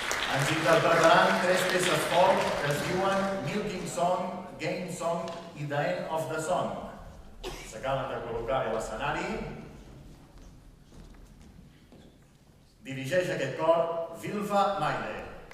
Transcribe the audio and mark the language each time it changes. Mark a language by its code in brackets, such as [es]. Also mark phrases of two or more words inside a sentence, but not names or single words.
[ca] Ens interpretaran 3 peces folk que es diuen Milking Song, Game Song i The End of the Song. S'acaben de col·locar a l'escenari. Dirigeix aquest cor Vilfa Maile.